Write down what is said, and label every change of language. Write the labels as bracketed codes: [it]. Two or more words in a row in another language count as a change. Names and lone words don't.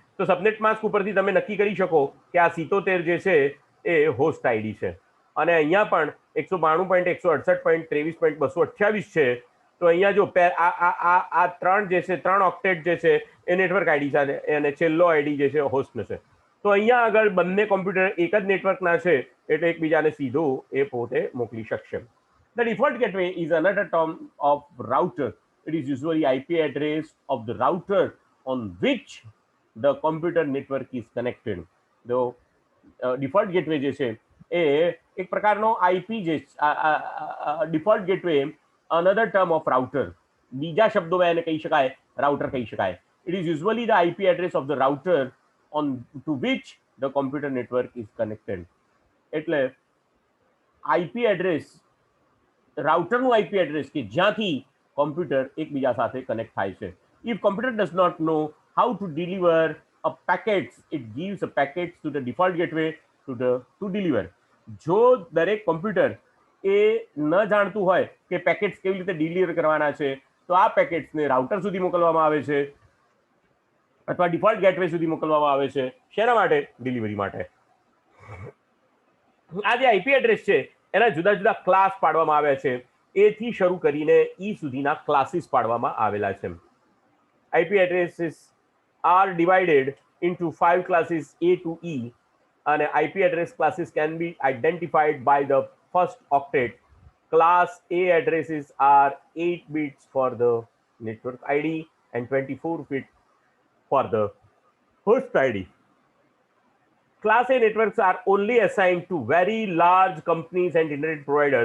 [gu] તો [en] subnet mask [gu] ઉપરથી તમે નક્કી કરી શકો કે આ 77 જે છે એ [en] host ID [gu] છે અને અહીંયા પણ 192.168.23.228 છે. તો અહીંયા જો આ 3 જે છે 3 ઓક્ટેટ જે છે એ [en] network ID [gu] છે અને છેલ્લો આઈડી જે છે હોસ્ટનો છે. તો અહીંયા આગળ બંને કોમ્પ્યુટર એક જ નેટવર્કના છે એટલે એકબીજાને સીધું એ પોતે મોકલી શકશે. [en] The default gateway is another term of router. It is usually IP address of the router on which the computer network is connected. The default gateway [gu] જે છે એ એક પ્રકારનો આઈપી જે [en] default gateway another term of router. [gu] બીજા શબ્દોમાં એને કહી શકાય રાઉટર કહી શકાય. [en] It is usually the IP address of the router on to which the computer network is connected. [gu] એટલે [en] IP address [gu] રાઉટરનું [en] IP address [gu] કે જ્યાંથી કોમ્પ્યુટર એકબીજા સાથે કનેક્ટ થાય છે. [en] If computer does not know how to deliver a packets, it gives a packets to the default gateway to deliver. [gu] જો દરેક કોમ્પ્યુટર એ ન જાણતું હોય કે પેકેટ્સ કેવી રીતે ડિલિવર કરવાના છે તો આ પેકેટ્સને રાઉટર સુધી મોકલવામાં આવે છે અથવા [en] default gateway [gu] સુધી મોકલવામાં આવે છે. શેના માટે? ડિલિવરી માટે. આ જે [en] IP address [gu] છે એના જુદા જુદા ક્લાસ પાડવામાં આવ્યા છે, એથી શરૂ કરીને ઈ સુધીના ક્લાસીસ પાડવામાં આવેલા છે. [en] IP addresses are divided into 5 classes A to E, and IP address classes can be identified by the first octet. Class A addresses are 8 bits for the network ID and 24 bits for the host ID. Class A networks are only assigned to very large companies and internet providers.